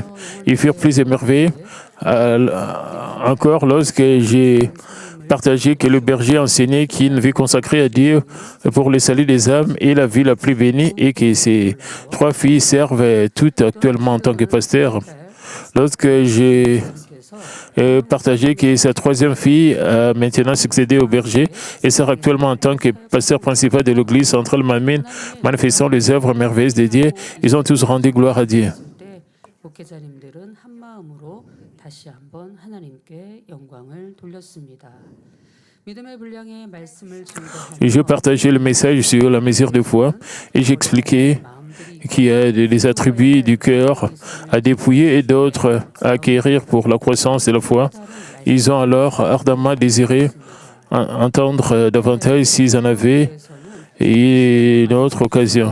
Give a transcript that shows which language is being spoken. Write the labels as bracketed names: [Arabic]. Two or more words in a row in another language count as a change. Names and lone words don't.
[French] Ils furent plus émerveillés encore lorsque j'ai partagé que le berger enseignait qu'une vie consacrée à Dieu pour le salut des âmes est la vie la plus bénie et que ces 3 filles servent toutes actuellement en tant que pasteurs. Lorsque j'ai partagé que sa troisième fille a maintenant succédé au berger et sert actuellement en tant que pasteur principal de l'église centrale Manmin, manifestant les œuvres merveilleuses de Dieu. Ils ont tous rendu gloire à Dieu. [Korean] 목회자님들은 한 마음으로 다시 한번 하나님께 영광을 돌렸습니다. 믿음의 분량의 말씀을 [French] Et je partageais le message sur la mesure de foi et j'expliquais qu'il y a des attributs du cœur à dépouiller et d'autres à acquérir pour la croissance de la foi. Ils ont alors ardemment désiré entendre davantage s'ils en avaient une autre occasion.